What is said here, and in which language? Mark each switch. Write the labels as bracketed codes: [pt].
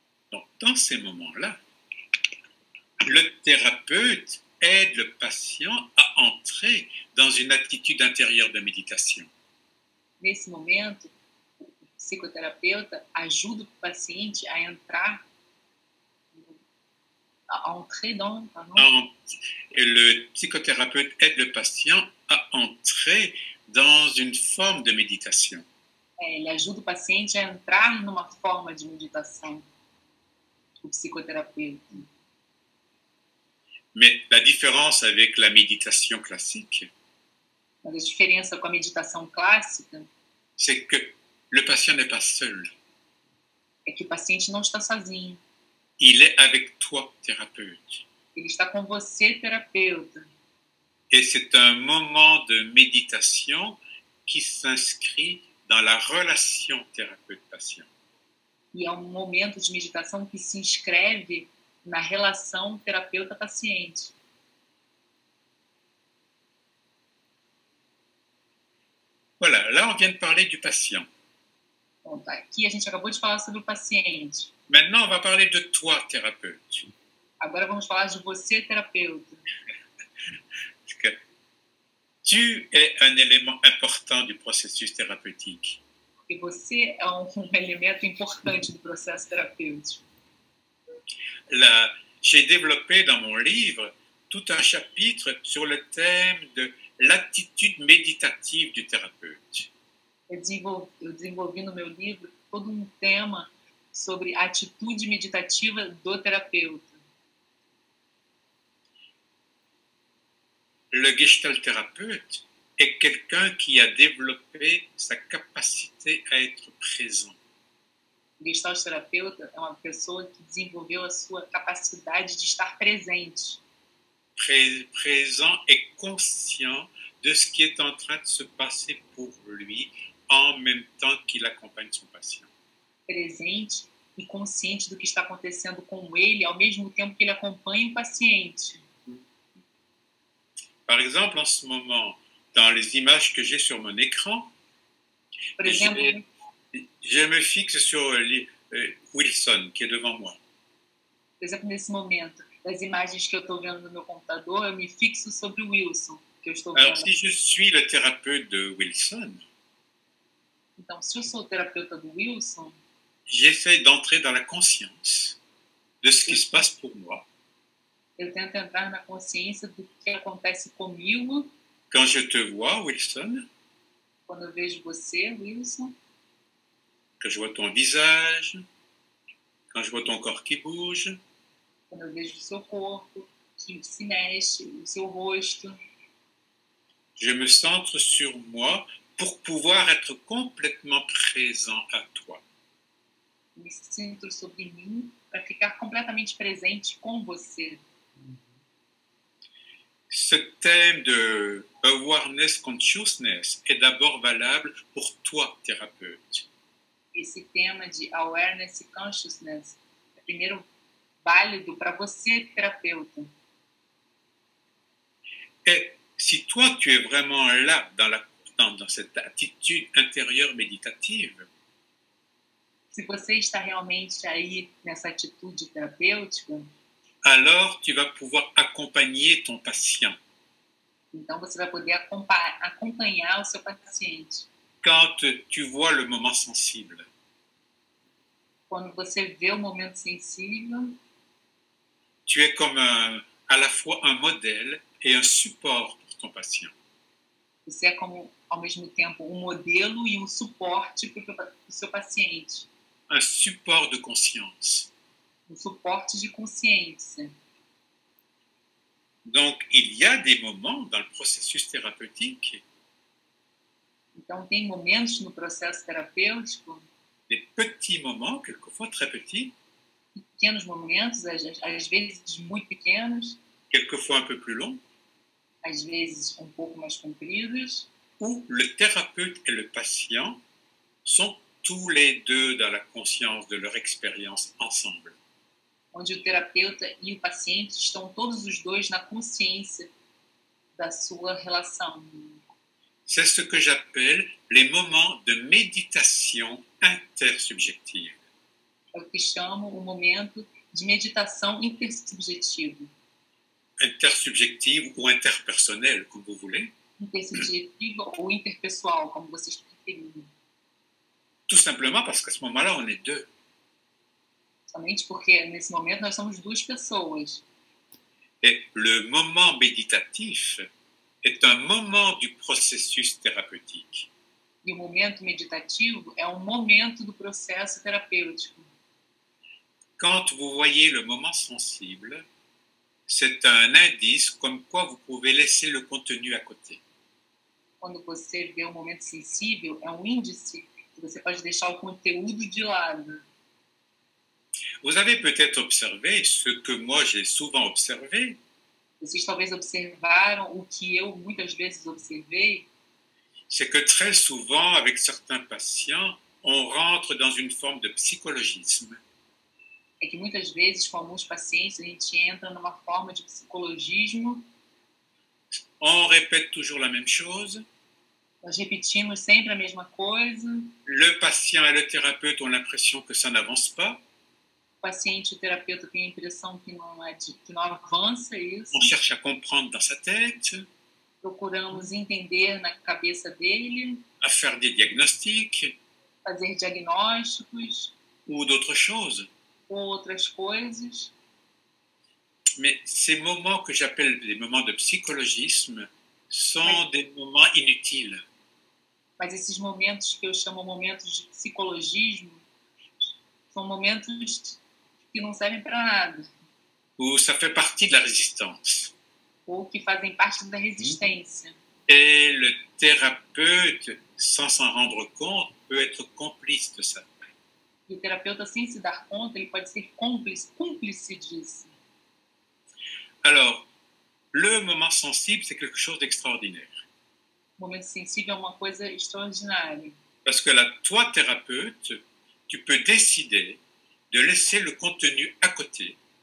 [fr] Donc, dans ces moments-là, le thérapeute aide le patient à entrer dans une attitude intérieure de méditation. [pt] Nesse momento, o psicoterapeuta ajuda o paciente a entrar, [fr] à entrer dans... Et le psychothérapeute aide le patient à entrer dans une forme de méditation. [pt] Ele ajuda o paciente a entrar numa forma de meditação, o psicoterapeuta. [fr] Mais la différence avec la méditation classique, [pt] Mas a diferença com a meditação clássica [fr] c'est que le patient n'est pas seul. [pt] é que o paciente não está sozinho. [fr] Il est avec toi, thérapeute. [pt] Ele está com você, terapeuta. [fr] Et c'est un moment de méditation qui s'inscrit dans la relation thérapeute-patient. [pt] E é um momento de meditação que se inscreve na relação terapeuta-paciente. [fr] Voilà, là on vient de parler du patient. [pt] Bom, aqui a gente acabou de falar sobre o paciente. [fr] Maintenant on va parler de toi, thérapeute. [pt] Agora vamos falar de você, terapeuta. [fr] Parce que tu es un élément important du processus thérapeutique. [pt] Porque você é um elemento importante do processo terapêutico. [fr] Là, j'ai développé dans mon livre tout un chapitre sur le thème de l'attitude méditative du thérapeute. [pt] Eu desenvolvi no meu livro todo um tema sobre a atitude meditativa do terapeuta. [fr] Le gestalt thérapeute est quelqu'un qui a développé sa capacité à être présent. [pt] O Gestalt terapeuta é uma pessoa que desenvolveu a sua capacidade de estar presente. [fr] Présent et conscient de ce qui est en train de se passer pour lui en même temps qu'il accompagne son patient. [pt] Presente e consciente do que está acontecendo com ele, ao mesmo tempo que ele acompanha o paciente. [fr] Par exemple, en ce moment, dans les images que j'ai sur mon écran, [pt] Por exemplo, [fr] je me fixe sur Wilson, qui est devant moi. [pt] nesse momento, das imagens que eu estou vendo no meu computador, eu me fixo sobre o Wilson, que eu estou vendo. [fr] Alors, si je suis le thérapeute de Wilson, [pt] então, se eu sou o terapeuta do Wilson, [fr] j'essaie d'entrer dans la conscience de ce qui se passe pour moi. [pt] Eu tento entrar na consciência do que acontece comigo. [fr] Quand je te vois, Wilson, [pt] quando eu vejo você, Wilson, [fr] que je vois ton visage, quand je vois ton corps qui bouge, [pt] quando eu vejo o seu corpo que se mexe, o seu rosto, [fr] je me centre sur moi pour pouvoir être complètement présent à toi. [pt] Me sinto sobre mim para ficar completamente presente com você. [fr] Ce thème de awareness consciousness est d'abord valable pour toi, thérapeute. [pt] Esse tema de awareness consciousness é primeiro válido para você, terapeuta. [fr] Et si toi, tu es vraiment là dans cette attitude intérieure méditative, [pt] se você está realmente aí nessa atitude terapêutica, [fr] alors tu vas pouvoir accompagner ton patient. [pt] Então você vai poder acompanhar o seu paciente. [fr] Quand tu vois le moment sensible. [pt] Quando você vê o momento sensível, [fr] tu es comme à la fois un modèle et un support pour ton patient. [pt] Você é como, ao mesmo tempo, um modelo e um suporte para o seu paciente. [fr] Un support de conscience. [pt] Um suporte de consciência. [fr] Donc, il y a des moments dans le processus thérapeutique. [pt] Então, tem momentos no processo terapêutico. [fr] Des petits moments, quelquefois très petits. [pt] Pequenos momentos, às vezes muito pequenos. [fr] Quelquefois un peu plus longs. [pt] Às vezes um pouco mais compridos. [fr] Où le thérapeute et le patient sont tous les deux dans la conscience de leur expérience ensemble. [pt] Onde o terapeuta e o paciente estão todos os dois na consciência da sua relação. [fr] C'est ce que j'appelle les moments de méditation intersubjective. [pt] É o que chamo o momento de meditação intersubjetiva. [fr] Intersubjective ou interpersonnelle, comme vous voulez. [pt] Intersubjetiva ou interpessoal, como vocês preferirem. [fr] Tout simplement parce qu'à ce moment-là, on est deux. [pt] Somente porque, nesse momento, nós somos duas pessoas. [fr] Et le moment méditatif est un moment du processus thérapeutique. [pt] E o momento meditativo é um momento do processo terapêutico. [fr] Quand vous voyez le moment sensible, c'est un indice comme quoi vous pouvez laisser le contenu à côté. [pt] Quando você vê um momento sensível, é um índice que você pode deixar o conteúdo de lado. [fr] Vous avez peut-être observé ce que moi j'ai souvent observé. [pt] Vocês talvez observaram o que eu muitas vezes observei. [fr] C'est que très souvent, avec certains patients, on rentre dans une forme de psychologisme. [pt] É que muitas vezes, com alguns pacientes, a gente entra numa forma de psicologismo. [fr] On répète toujours la même chose. [pt] Nós repetimos sempre a mesma coisa. [fr] Le patient et le thérapeute ont l'impression que ça n'avance pas. [pt] O paciente e o terapeuta têm a impressão que não avança isso. [fr] On cherche à comprendre dans sa tête. [pt] Procuramos entender na cabeça dele. [fr] À faire des diagnostics. [pt] Fazer diagnósticos. [fr] Ou d'autres choses. [pt] Ou outras coisas. [fr] Mais ces moments que j'appelle des moments de psychologisme sont des moments inutiles. [pt] Mas esses momentos que eu chamo momentos de psicologismo são momentos que não servem para nada. [fr] Où ça fait partie de la résistance. [pt] Ou que fazem parte da resistência. [fr] Et le thérapeute, sans s'en rendre compte, peut être complice de ça. [pt] E o terapeuta, sem se dar conta, ele pode ser cúmplice disso. [fr] Alors, le moment sensible, c'est quelque chose d'extraordinaire. [pt] O momento sensível é uma coisa extraordinária. [fr] Parce que là, toi, thérapeute, tu peux décider de laisser le contenu à côté